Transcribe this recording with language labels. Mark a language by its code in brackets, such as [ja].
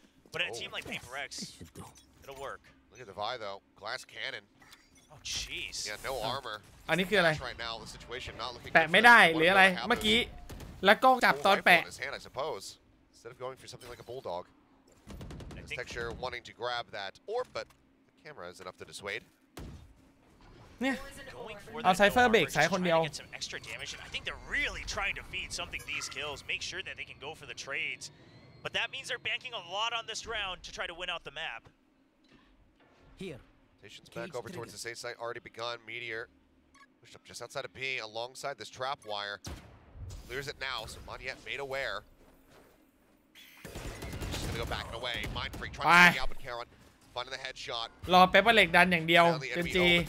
[en] But in a team like PRX, it'll work. Look at the Vi though, glass cannon. Oh jeez. Yeah, no armor. [th] อันนี้คืออะไร [en] Right now, the situation not looking [th] แปะไม่ได้หรืออะไรเมื่อกี้แล้วกล้องจับตอนแปะ [en] Instead of going for something like a bulldog. Texture wanting to grab that orb, but the camera is enough to dissuade. [th] เนี่ยเอาไซเฟอร์เบรกสายคนเดียว [en] I think they're really trying to feed something these kills, make sure that they can go for the trades. But that means they're banking a lot on this round to try to win out the map. Here. Station's back over towards the safe site, already begun. Meteor pushed up just outside of B, alongside this trap wire. Clears it now, so Monyet made aware. Just gonna go back and away. Mind Freak trying to take out, but Karen finding the headshot. [th] รอเปเปอร์เล็กดันอย่างเดียวGen.G